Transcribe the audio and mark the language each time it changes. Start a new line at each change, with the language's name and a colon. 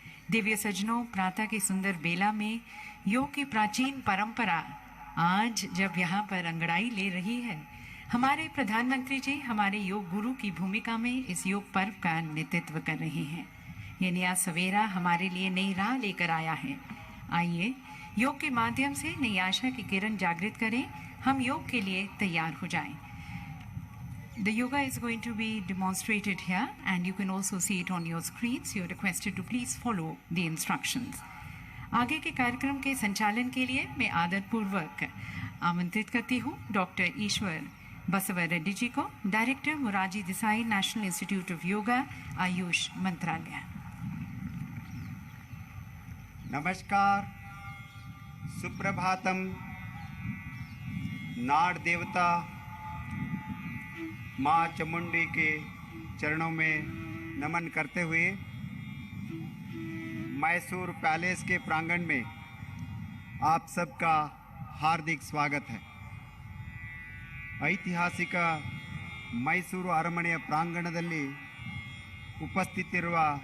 Hindi: दिव्य सज्जनों, प्रातः की सुंदर बेला में योग की प्राचीन परंपरा आज जब यहाँ पर अंगड़ाई ले रही है, हमारे प्रधानमंत्री जी हमारे योग गुरु की भूमिका में इस योग पर्व का नेतृत्व कर रहे हैं। ये नया सवेरा हमारे लिए नई राह लेकर आया है। आइए योग के माध्यम से नई आशा की किरण जागृत करें। हम योग के लिए तैयार हो जाएं।
English: The yoga is going to be demonstrated here and you can also see it on your screens. You are requested to please follow the instructions.
Hindi: आगे के कार्यक्रम के संचालन के लिए मैं आदरपूर्वक आमंत्रित करती हूँ डॉक्टर ईश्वर बसव रेड्डी जी को, director Morarji Desai national institute of yoga, Ayush मंत्रालय। नमस्कार, सुप्रभातम। नाड़ देवता माँ चामुंडी के चरणों में नमन करते हुए मैसूर पैलेस के प्रांगण में आप सबका हार्दिक स्वागत है।
Kannada: ಐತಿಹಾಸಿಕ ಮೈಸೂರು ಅರಮನೆಯ ಪ್ರಾಂಗಣದಲ್ಲಿ ಉಪಸ್ಥಿತಿರುವ